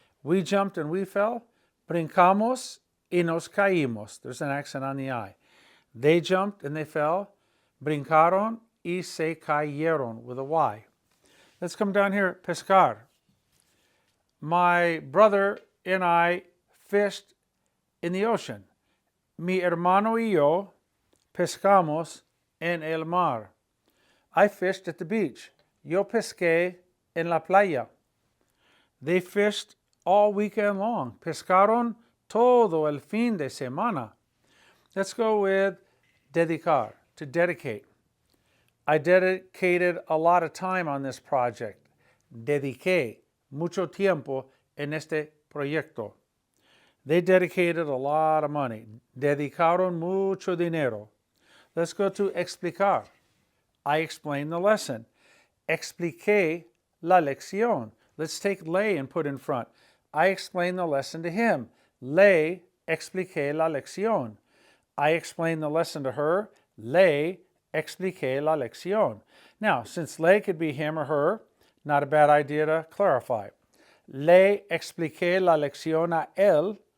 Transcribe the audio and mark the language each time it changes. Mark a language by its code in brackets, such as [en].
[en] We jumped and we fell. [es] Brincamos y nos caímos. [en] There's an accent on the I. They jumped and they fell. [es] Brincaron y se cayeron [en] with a Y. Let's come down here. Pescar. My brother and I fished in the ocean. [es] Mi hermano y yo pescamos en el mar. [en] I fished at the beach. [es] Yo pesqué en la playa. [en] They fished all weekend long. [es] Pescaron todo el fin de semana. [en] Let's go with dedicar, to dedicate. I dedicated a lot of time on this project. [es] Dediqué mucho tiempo en este proyecto. [en] They dedicated a lot of money. [es] Dedicaron mucho dinero. [en] Let's go to explicar. I explained the lesson. [es] Expliqué la lección. [en] Let's take le and put in front. I explained the lesson to him. [es] Le expliqué la lección. [en] I explained the lesson to her. [es] Le expliqué la lección. [en] Now, since le could be him or her, not a bad idea to clarify. [es] Le expliqué la lección a él.